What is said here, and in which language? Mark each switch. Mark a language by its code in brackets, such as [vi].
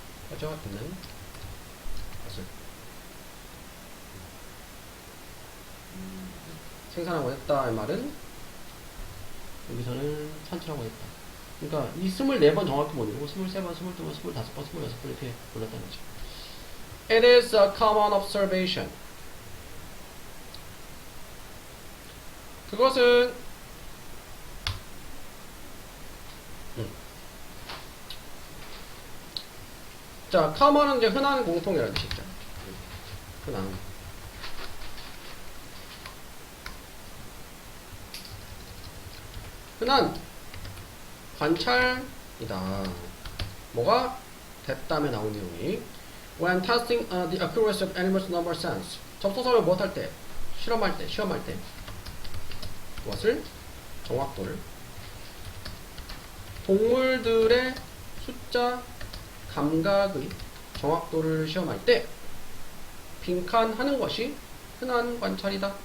[ko] 퍼져 있는 것을 생산하고 했다 이 말은 여기서는 산출하고 했다. 그러니까 이 24번 정확히 못 읽고 23번, 22번, 25번, 26번 이렇게 골랐다는 거죠. [en] It is a common observation. [ko] 그것은 자, common은 이제 흔한 공통이라는 뜻이죠. 흔한 관찰이다. 뭐가? 됐다음에 나온 내용이 [en] When testing the accuracy of animals number sense [ko] 접속사를 무엇할 때? 실험할 때, 시험할 때 무엇을? 정확도를 동물들의 숫자 감각의 정확도를 시험할 때 빈칸하는 것이 흔한 관찰이다.